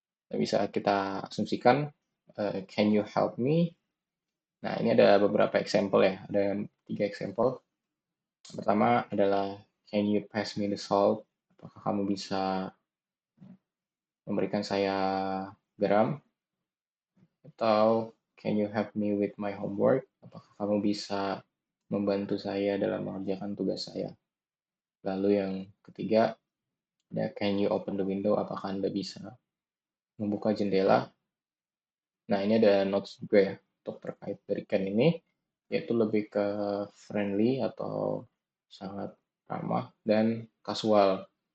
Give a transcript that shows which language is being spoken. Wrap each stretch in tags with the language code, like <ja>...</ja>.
<id>Nah, bisa kita asumsikan,</id> <en>can you help me?</en> <id>Nah, ini ada beberapa example ya, ada 3 example. Pertama adalah,</id> <en>can you pass me the salt?</en> <id>Apakah kamu bisa memberikan saya garam? Atau,</id> <en>can you help me with my homework?</en> <id>Apakah kamu bisa membantu saya dalam mengerjakan tugas saya? Lalu yang ketiga, ada</id> <en>can you open the window?</en> <id>Apakah Anda bisa membuka jendela? Nah, ini ada notes juga ya untuk terkait dari can ini, yaitu lebih ke friendly atau sangat ramah dan kasual.</id>